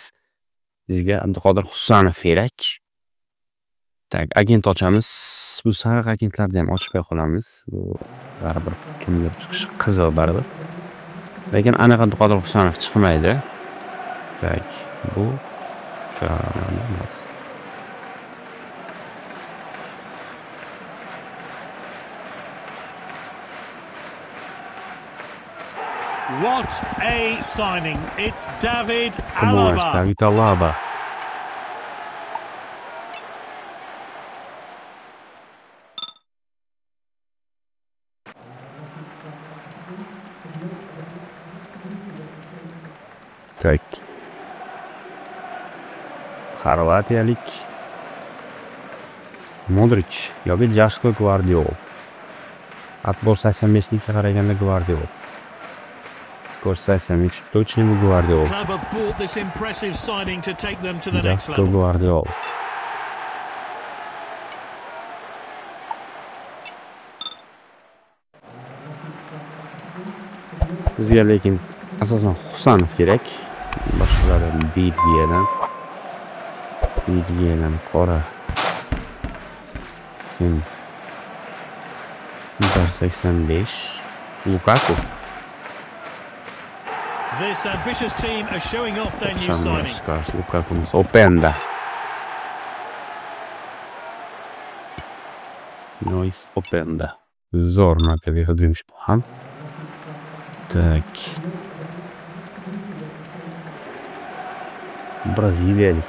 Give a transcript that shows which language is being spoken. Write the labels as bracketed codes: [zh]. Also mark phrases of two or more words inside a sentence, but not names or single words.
[uz] Bizga Abduqodir Husanov kerak. Tak, agent ochamiz. Bu sariq agentlarni ham ochib qo'yamiz. Bu baribir kimdir chiqishi qiziq baribir. Lekin aniq Abduqodir Husanov chiqmaydi. Tak, bu emas. [en] What a signing. It's David Alaba. David Alaba. Tak. [uz] Xorvatiyalik Modric yoki Joshko Gvardiol. Atbor 85likka qaraganda Gvardiol. Skor 83, точно Gvardiol. [en] Club have bought this impressive signing to take them to the next level. Gvardiol. [uz] Bizga lekin asosan Husanov kerak. Boshqalari Belgiyadan qora. Kim? 85. Lukaku. [en] This ambitious team are showing off their new signing. [uz] Lukaku'miz Openda. Nois Openda. Zo'r markaga hujumchi bu ham. Tak. Braziliyalik.